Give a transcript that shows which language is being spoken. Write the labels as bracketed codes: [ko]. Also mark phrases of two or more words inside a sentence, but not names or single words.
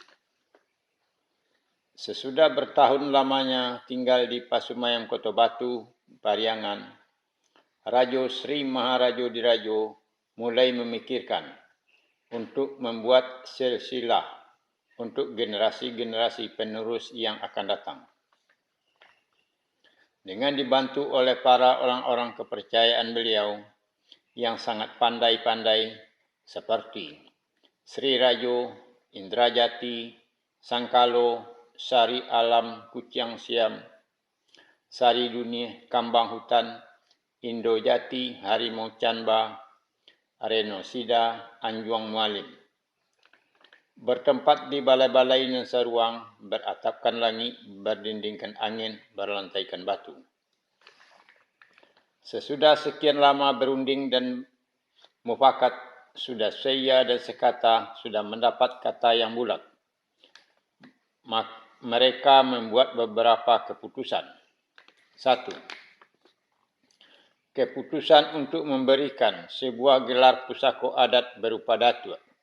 [id] Sesudah bertahun lamanya tinggal di Pasumayam Kota Batu, Pariangan, Rajo Sri Maharajo Dirajo mulai memikirkan untuk membuat silsilah untuk generasi-generasi penerus yang akan datang. Dengan dibantu oleh para orang-orang kepercayaan beliau yang sangat pandai-pandai seperti Sri Rajo, Indrajati, Sangkalo, Sari Alam Kuciang Siam, Sari Dunia Kambang Hutan, Indojati Harimau Canba, Reno Sida, Anjuang Mualim. Bertempat di balai-balai Nusa Ruang, beratapkan langit, berdindingkan angin, berlantaikan batu. Sesudah sekian lama berunding dan mufakat, sudah saya dan sekata sudah mendapat kata yang bulat. Mereka membuat beberapa keputusan. 1. Keputusan untuk memberikan sebuah gelar pusako adat berupa datuk.